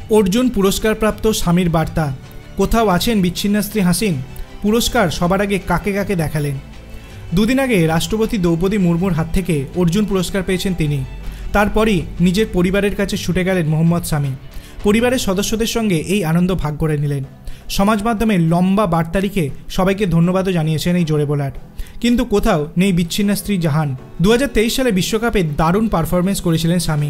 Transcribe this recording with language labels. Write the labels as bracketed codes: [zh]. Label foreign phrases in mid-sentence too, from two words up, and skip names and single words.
[bn] অর্জুন পুরস্কার প্রাপ্ত স্বামীর বার্তা। কোথাও আছেন বিচ্ছিন্না স্ত্রী হাসিন? পুরস্কার সবার আগে কাকে কাকে দেখালেন। দুদিন আগে রাষ্ট্রপতি দ্রৌপদী মুর্মুর হাত থেকে অর্জুন পুরস্কার পেয়েছেন তিনি। তারপরই নিজের পরিবারের কাছে ছুটে গেলেন মোহাম্মদ শামী। পরিবারের সদস্যদের সঙ্গে এই আনন্দ ভাগ করে নিলেন। সমাজ মাধ্যমে লম্বা বার্তা লিখে সবাইকে ধন্যবাদও জানিয়েছেন এই জোরে বলার। কিন্তু কোথাও নেই বিচ্ছিন্না স্ত্রী জাহান। 2023 সালে বিশ্বকাপে দারুণ পারফরমেন্স করেছিলেন শামী।